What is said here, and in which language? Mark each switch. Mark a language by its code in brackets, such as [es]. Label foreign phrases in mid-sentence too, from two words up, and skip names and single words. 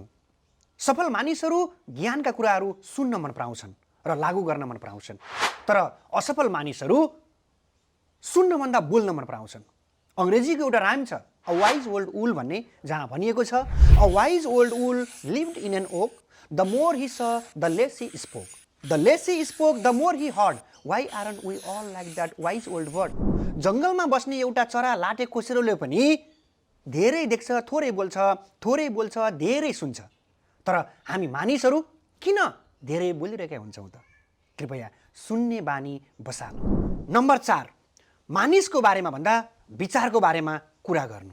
[ne] सफल मानिसहरू ज्ञानका कुराहरू सुन्न मन पराउँछन् र लागू गर्न मन पराउँछन्। तर असफल मानिसहरू सुन्नभन्दा बोल्न मन पराउँछन्। अङ्ग्रेजीको एउटा राइम छ, [en] A wise old owl [ne] भन्ने, जहाँ भनिएको छ, [en] A wise old owl lived in an oak, the more he saw the less he spoke, the less he spoke the more he heard, why aren't we all like that wise old word. [ne] जङ्गलमा बस्ने एउटा चरा लाटे कोसेरोले पनि धेरै देख्छ, थोरै बोल्छ, धेरै सुन्छ। तर हामी मानिसहरू किन धेरै बोलिरहेका हुन्छौँ त? कृपया सुन्ने बानी बसाल्नु। नम्बर 4, मानिसको बारेमा भन्दा विचारको बारेमा कुरा गर्नु।